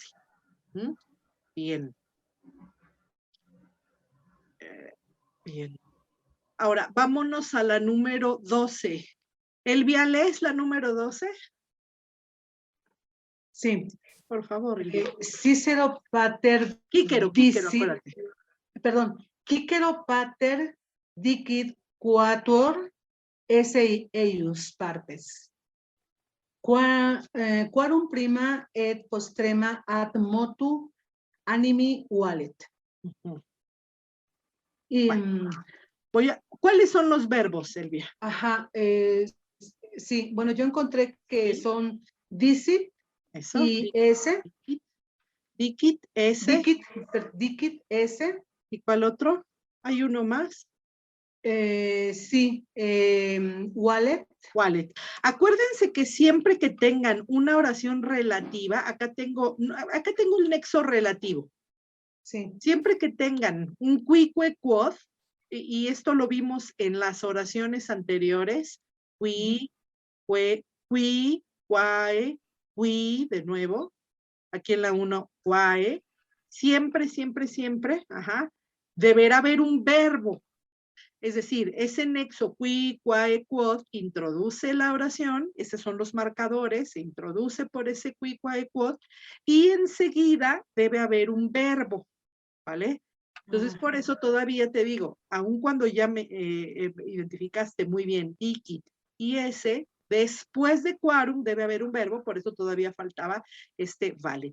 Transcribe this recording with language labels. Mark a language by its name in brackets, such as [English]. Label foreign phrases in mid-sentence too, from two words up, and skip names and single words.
[Spanish] Bien. Bien. Ahora, vámonos a la número 12. Elvia, ¿lees la número 12? Sí. Por favor, Elvia. [Latin] Cicero pater Quíquero, [Spanish] acuérdate. Perdón. [Latin] Quíquero pater dicit quatuor esse eius partes. Quarum prima et postrema ad motu animi valet. [Spanish] Y, ¿cuáles son los verbos, Elvia? Ajá, sí, bueno, yo encontré que son dicit Eso, y ese, [Latin] Dicit, S. Dicit, S. [Spanish] ¿Y cuál otro? ¿Hay uno más? Sí, wallet. [Latin] Wallet. [Spanish] Acuérdense que siempre que tengan una oración relativa, acá tengo un nexo relativo. Sí. Siempre que tengan un [Latin] qui, que, quod, [Spanish] y esto lo vimos en las oraciones anteriores, [Latin] qui, que, qui, quae, qui, [Spanish] de nuevo, aquí en la 1, quae, siempre, deberá haber un verbo. Es decir, ese nexo [Latin] qui, quae, quod [Spanish] introduce la oración, esos son los marcadores, se introduce por ese [Latin] qui, quae, quod, [Spanish] y enseguida debe haber un verbo, ¿vale? Entonces, por eso todavía te digo, aun cuando ya me identificaste muy bien dicit y ese, después de quorum debe haber un verbo, por eso todavía faltaba este vale.